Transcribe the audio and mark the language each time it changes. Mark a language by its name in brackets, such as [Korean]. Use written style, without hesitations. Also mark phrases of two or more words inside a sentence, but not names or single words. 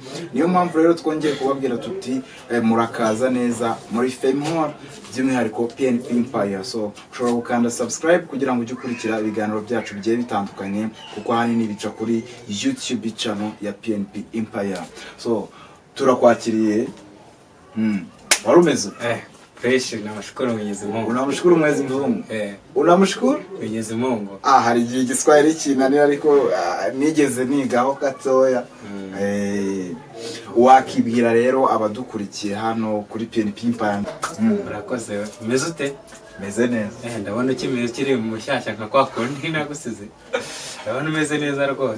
[Kinyarwanda] Niyo mpamvu rero twongeye kubabwira tuti murakaza neza muri FM Hall by'umwihariko PNP Empire. So ushobora gukanda subscribe kugira ngo ujye ukurikira ibiganiro byacu bigiye bitandukanye, kuko hanini bica kuri YouTube channel ya PNP Empire. So turakwakiriye. Warumeze? [Swahili] Fresh, namshukuru Mwenyezi Mungu. Unamshukuru Mwenyezi Mungu? Unamshukuru Mwenyezi Mungu. [Kinyarwanda] Hari igihe Igiswahili kinanira ariko nigeze nigaho gatoya. Wakibwira rero abadukurikiye hano kuri PNP Empire. Murakoze. Umeze ute? Meze neza. Ndabona ukimeze kiri mu mushyashya nka kwa kundi nagusize. Ndabona umeze neza rwose.